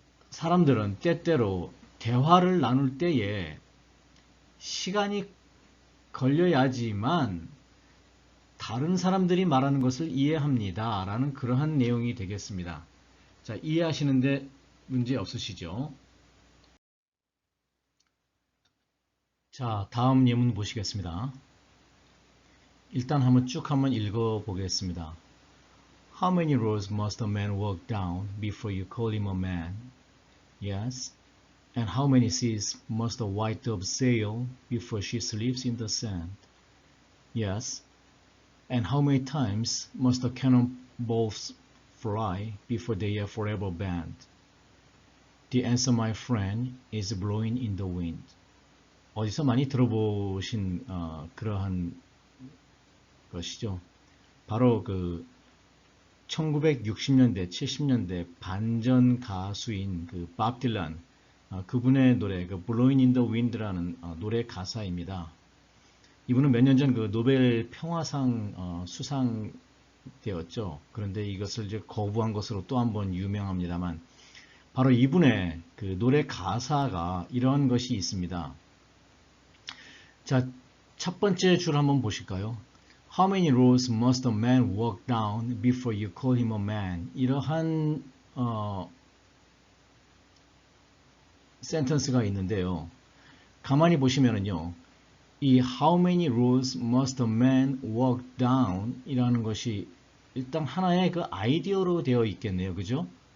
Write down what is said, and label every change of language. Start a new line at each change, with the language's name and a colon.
Korean: 사람들은 때때로 대화를 나눌 때에 시간이 걸려야지만 다른 사람들이 말하는 것을 이해합니다. 라는 그러한 내용이 되겠습니다. 자, 이해하시는데 문제 없으시죠? 자, 다음 예문 보시겠습니다. 일단 한번 읽어보겠습니다.
English: How many roads must a man walk down before you call him a man? Yes. And how many seas must a white dove sail before she sleeps in the sand? Yes. And how many times must the cannonballs fly before they are forever banned? The answer, my friend, is blowing in the wind.
Korean: 어디서 많이 들어보신 그러한 것이죠. 바로 그 1960년대, 70년대 반전 가수인 그 밥 딜란 그분의 노래 그 Blowing in the Wind라는 노래 가사입니다. 이분은 몇 년 전 그 노벨 평화상 수상되었죠. 그런데 이것을 이제 거부한 것으로 또 한 번 유명합니다만 바로 이분의 그 노래 가사가 이런 것이 있습니다. 자, 첫 번째 줄 한번 보실까요?
English: How many roads must a man walk down before you call him a man?
Korean: 이러한 센텐스가 있는데요. 가만히 보시면은요. 이
English: how many roads must a man walk down
Korean: 이라는 것이 일단 하나의 그 아이디어로 되어 있겠네요. 그죠?